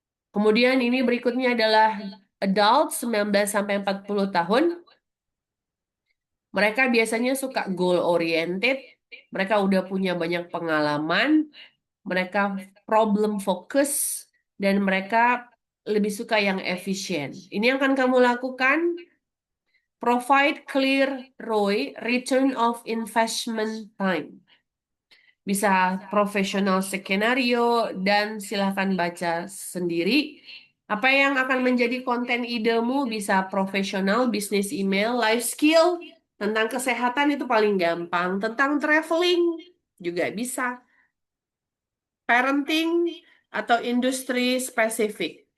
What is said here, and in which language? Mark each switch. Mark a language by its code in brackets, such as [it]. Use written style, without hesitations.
[id] Kemudian ini berikutnya adalah adult 19 sampai 40 tahun. Mereka biasanya suka [en] goal oriented, [id] mereka udah punya banyak pengalaman, mereka [en] problem focus, [id] dan mereka lebih suka yang efisien. Ini yang akan kamu lakukan. [en] Provide clear ROI, return of investment time. [id] Bisa profesional skenario dan silahkan baca sendiri. Apa yang akan menjadi konten idemu bisa profesional, bisnis email, life skill, tentang kesehatan itu paling gampang, tentang traveling juga bisa, parenting atau industri spesifik.